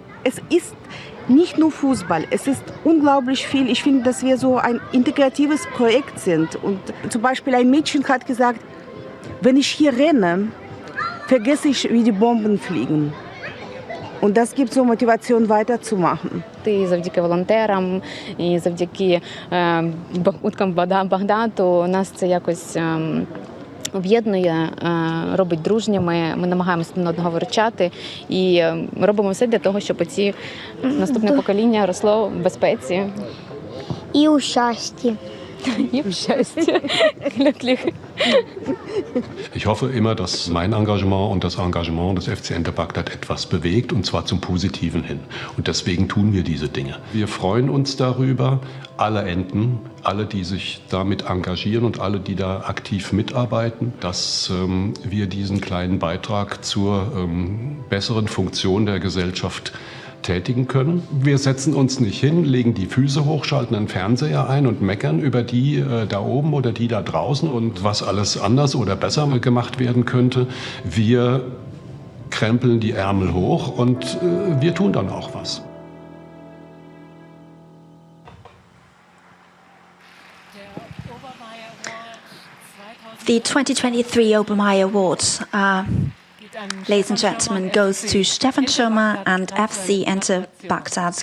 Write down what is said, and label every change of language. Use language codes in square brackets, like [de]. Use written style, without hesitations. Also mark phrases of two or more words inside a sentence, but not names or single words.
[de] Es ist nicht nur Fußball, es ist unglaublich viel. Ich finde, dass wir so ein integratives Projekt sind. Und zum Beispiel ein Mädchen hat gesagt, wenn ich hier renne, vergesse ich, wie die Bomben fliegen. Und das gibt so Motivation, weiterzumachen. [uk] І завдяки волонтерам, і завдяки уткам Багдату нас це якось об'єднує, робить дружніми. Ми намагаємося один одного виручати і робимо все для того, щоб ці наступне покоління росло в безпеці. І у щасті. І в щасті. [de] Glücklich. Ich hoffe immer, dass mein Engagement und das Engagement des FC Bagdad etwas bewegt, und zwar zum Positiven hin. Und deswegen tun wir diese Dinge. Wir freuen uns darüber, alle Enden, alle, die sich damit engagieren und alle, die da aktiv mitarbeiten, dass wir diesen kleinen Beitrag zur besseren Funktion der Gesellschaft tätigen können. Wir setzen uns nicht hin, legen die Füße hoch, schalten einen Fernseher ein und meckern über die da oben oder die da draußen und was alles anders oder besser gemacht werden könnte. Wir krempeln die Ärmel hoch und wir tun dann auch was. [en] The 2023 Obermayer Awards, ladies and gentlemen, goes to Stefan Schirmer and FC anti-Bagdad.